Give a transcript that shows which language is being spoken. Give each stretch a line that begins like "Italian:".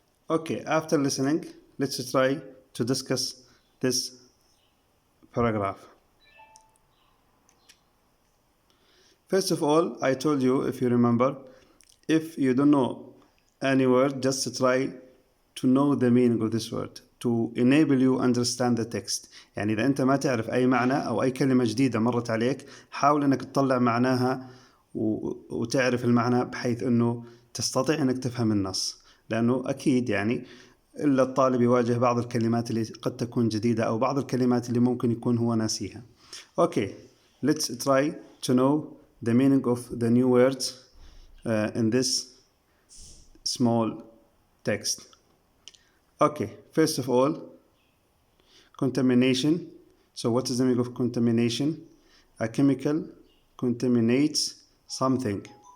English: Okay, after listening, let's try to discuss this paragraph. First of all, I told you, if you remember, if you don't know any word, just try to know the meaning of this word to enable you understand the text.
Arabic: يعني إذا أنت ما تعرف أي معنى أو أي كلمة جديدة مرت عليك حاول أنك تطلع معناها وتعرف المعنى بحيث أنه تستطيع أنك تفهم النص، لأنه أكيد يعني إلا الطالب يواجه بعض الكلمات اللي قد تكون جديدة أو بعض الكلمات اللي ممكن يكون هو ناسيها.
English: Okay, let's try to know the meaning of the new words in this small text. Okay, first of all, contamination So what is the meaning of contamination? A chemical contaminates something.